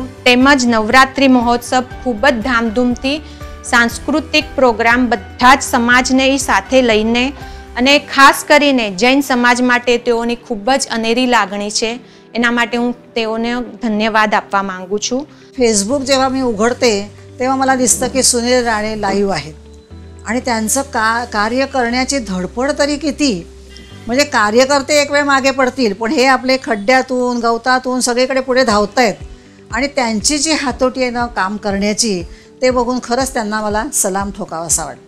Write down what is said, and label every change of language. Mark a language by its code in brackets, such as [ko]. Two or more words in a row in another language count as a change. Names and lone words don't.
[gu] તેમજ નવરાત્રિ મહોત્સવ ખૂબ જ ધામધૂમથી સાંસ્કૃતિક પ્રોગ્રામ બધા જ સમાજને સાથે લઈને અને ખાસ કરીને જૈન સમાજ માટે તેઓની ખૂબ જ અનેરી લાગણી છે। એના માટે હું તેઓને ધન્યવાદ આપવા માંગુ છું। [mr] फेसबुक जेव्हा मी उघडते तेव्हा मला दिसतं की सुनील राणे लाईव्ह आहेत आणि त्यांचं कार्य करण्याची धडपड तरी किती। म्हणजे कार्यकर्ते एक वेळ मागे पडतील, पण हे आपले खड्ड्यातून गवतातून सगळीकडे पुढे धावत आहेत आणि त्यांची जी हातोटी आहे ना काम करण्याची, ते बघून खरंच त्यांना मला सलाम ठोकावासा वाटतो।